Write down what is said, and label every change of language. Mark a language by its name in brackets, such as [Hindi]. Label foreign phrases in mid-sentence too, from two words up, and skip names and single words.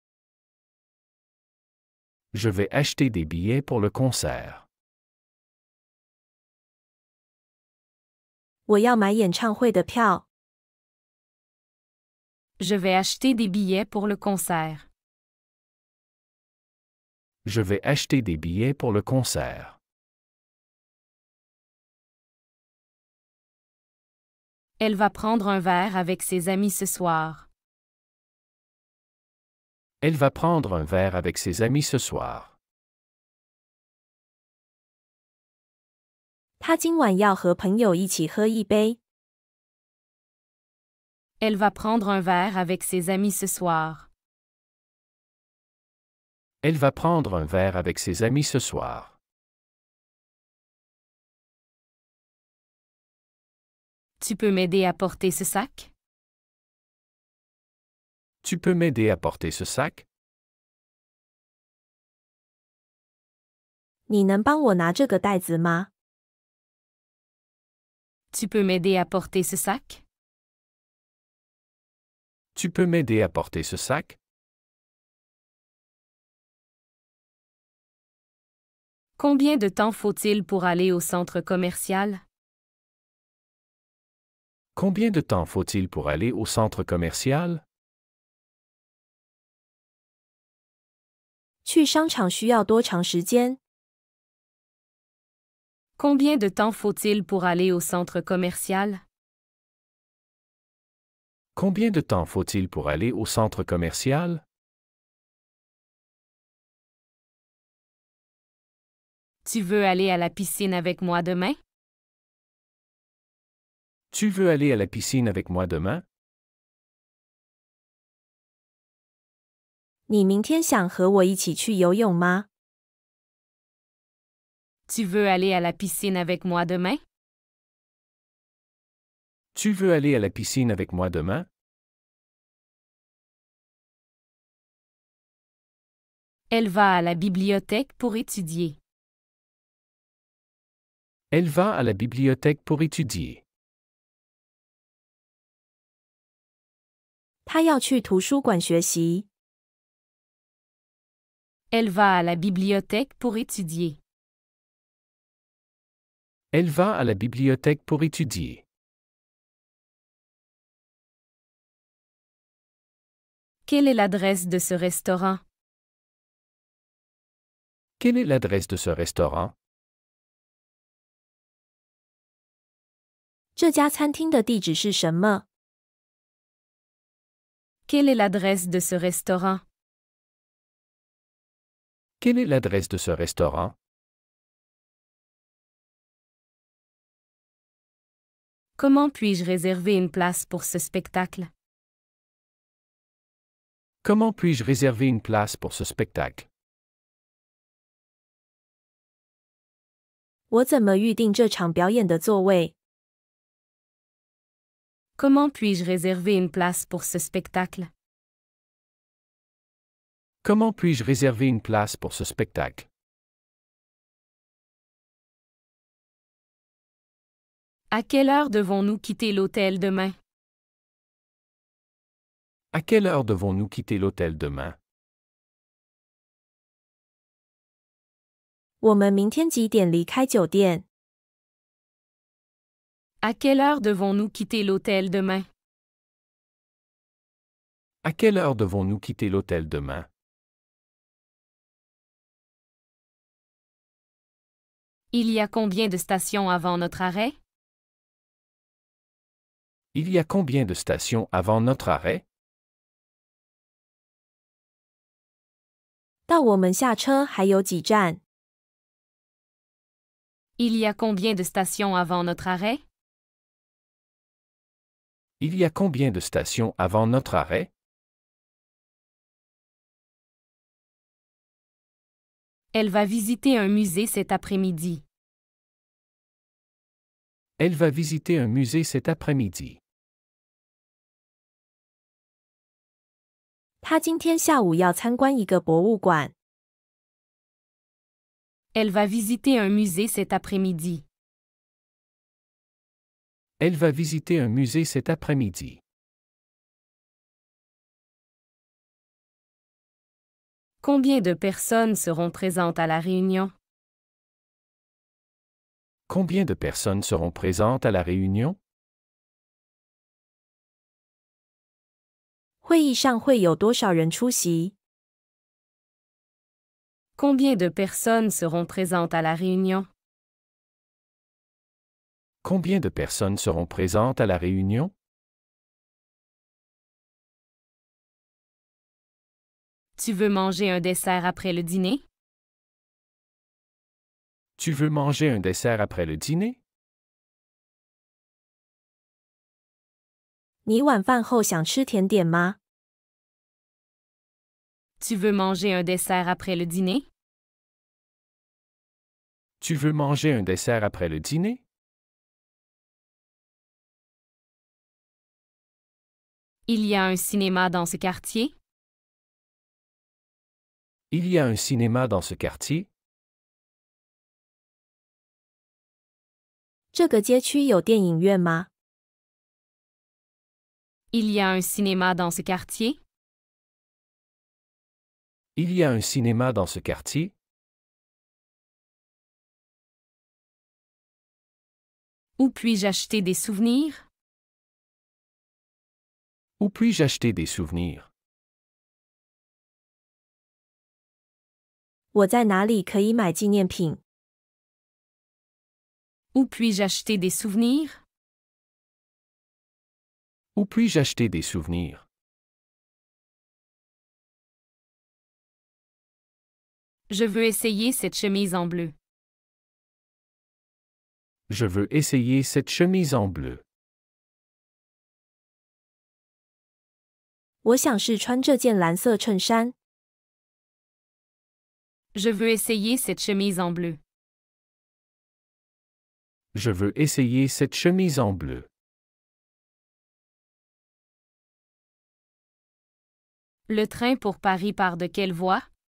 [French] Je vais acheter des billets pour le concert. [Chinese] 我要买演唱会的票。 [French] Je vais acheter des billets pour le concert. Je vais acheter des billets pour le concert. Elle va prendre un verre avec ses amis ce soir. Elle va prendre un verre avec ses amis ce soir. [Chinese] 他今晚要和朋友一起喝一杯。 [French] Elle va prendre un verre avec ses amis ce soir. Elle va prendre un verre avec ses amis ce soir. Tu peux m'aider à porter ce sac? Tu peux m'aider à porter ce sac? [Chinese] 你能帮我拿这个袋子吗？ [French] Tu peux m'aider à porter ce sac? Tu peux m'aider à porter ce sac? Combien de temps faut-il pour aller au centre commercial? Combien de temps faut-il pour aller au centre commercial? [Chinese] 去商场需要多长时间？ [French] Combien de temps faut-il pour aller au centre commercial? Combien de temps faut-il pour aller au centre commercial? Tu veux aller à la piscine avec moi demain? Tu veux aller à la piscine avec moi demain? [Chinese] 你明天想和我一起去游泳吗？ [French] Tu veux aller à la piscine avec moi demain? Tu veux aller à la piscine avec moi demain? Elle va à la bibliothèque pour étudier. Elle va à la bibliothèque pour étudier. [Chinese] 他要去图书馆学习。 [French] Elle va à la bibliothèque pour étudier. Elle va à la bibliothèque pour étudier. Quelle est l'adresse de ce restaurant? Quelle est l'adresse de ce restaurant? [Chinese] 这家餐厅的地址是什么？ [French] Quelle est l'adresse de ce restaurant? Quelle est l'adresse de ce restaurant? Comment puis-je réserver une place pour ce spectacle? Comment puis-je réserver une place pour ce spectacle? [Chinese] 我怎么预定这场表演的座位？ [French] Comment puis-je réserver une place pour ce spectacle? Comment puis-je réserver une place pour ce spectacle? À quelle heure devons-nous quitter l'hôtel demain? À quelle heure devons-nous quitter l'hôtel demain? [Chinese] 我们明天几点离开酒店？ [French] À quelle heure devons-nous quitter l'hôtel demain? À quelle heure devons-nous quitter l'hôtel demain? Il y a combien de stations avant notre arrêt? Il y a combien de stations avant notre arrêt? [Chinese] 到我们下车还有几站？ [French] Il y a combien de stations avant notre arrêt? Il y a combien de stations avant notre arrêt? Elle va visiter un musée cet après-midi. Elle va visiter un musée cet après-midi. [Chinese] 他今天下午要参观一个博物馆。 [French] Elle va visiter un musée cet après-midi. Elle va visiter un musée cet après-midi. Combien de personnes seront présentes à la réunion? Combien de personnes seront présentes à la réunion? [Chinese] 会议上会有多少人出席？ [French] Combien de personnes seront présentes à la réunion? Combien de personnes seront présentes à la réunion? Tu veux manger un dessert après le dîner? Tu veux manger un dessert après le dîner? [Chinese] 你晚饭后想吃甜点吗？ [French] Tu veux manger un dessert après le dîner? Tu veux manger un dessert après le dîner? Il y a un cinéma dans ce quartier? Il y a un cinéma dans ce quartier? [Chinese] 这个街区有电影院吗？ [French] Il y a un cinéma dans ce quartier? Il y a un cinéma dans ce quartier? Où puis-je acheter des souvenirs? Où puis-je acheter des souvenirs? [Chinese] 我在哪里可以买纪念品？ [French] Où puis-je acheter des souvenirs? Où puis-je acheter des souvenirs? Je veux essayer cette chemise en bleu. Je veux essayer cette chemise en bleu. [Chinese] 我想试穿这件蓝色衬衫。 [French] Je veux essayer cette chemise en bleu. Je veux essayer cette chemise en bleu. Le train pour Paris part de quelle voie?